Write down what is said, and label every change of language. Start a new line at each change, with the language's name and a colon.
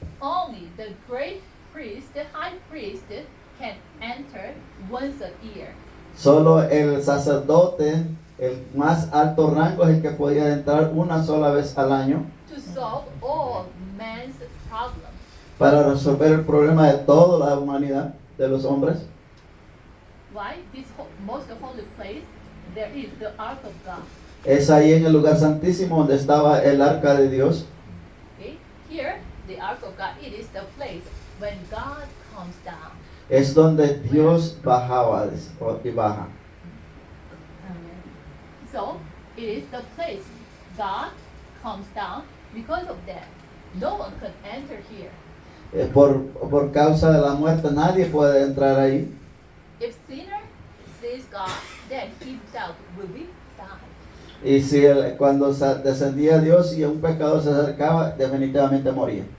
English: Only the great priest, the high priest, can enter once a year.
Spanish: Solo el sacerdote, el más alto rango, es el que podía entrar una sola vez al año
English: To solve all man's problems.
Spanish: para resolver el problema de toda la humanidad, de los hombres.
English: Why? This most holy place, there is the ark of God.
Spanish: Es ahí en el lugar santísimo donde estaba el arca de Dios.
English: Okay? Here, the ark of God, it is the place when God comes down.
Spanish: Es donde Dios bajaba y baja.
English: So, it is the place God comes down. Because of that, no one can enter here.
Spanish: Por causa de la muerte nadie puede entrar ahí.
English: If sinner sees God, then himself will be died.
Spanish: Y si cuando descendía Dios y un pecador se acercaba, definitivamente moría.